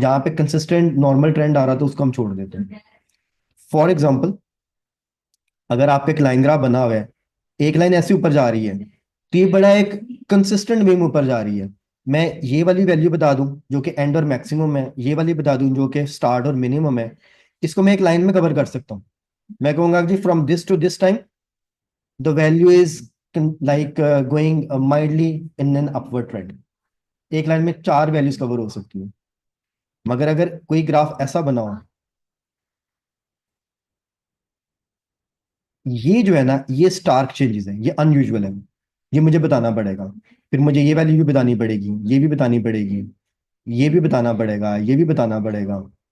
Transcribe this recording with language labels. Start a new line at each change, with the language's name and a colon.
Urdu: جہاں پہ consistent normal trend آ رہا تو اس کو ہم چھوڑ دیتے ہیں. فار ایگزامپل اگر آپ کا ایک لائن گراف بنا ہوا ہے ایک لائن ایسے اوپر جا رہی ہے تو یہ بڑا ایک کنسسٹنٹ وے میں اوپر جا رہی ہے. میں یہ والی ویلیو بتا دوں جو کہ اینڈ اور میکسیمم ہے, یہ والی بتا دوں جو کہ اسٹارٹ اور منیمم ہے, اس کو میں ایک لائن میں کور کر سکتا ہوں. میں کہوں گا کہ
English: From this to this time the value is like going mildly in an upward trend.
Urdu: ایک لائن میں 4 ویلیوز کور ہو سکتی ہیں. مگر اگر کوئی گراف ایسا بنا ہو یہ جو ہے نا یہ اسٹارک چینجز ہیں, یہ ان یوزول ہے, یہ مجھے بتانا پڑے گا. پھر مجھے یہ ویلیو بھی بتانی پڑے گی, یہ بھی بتانی پڑے گی, یہ بھی بتانا پڑے گا, یہ بھی بتانا پڑے گا.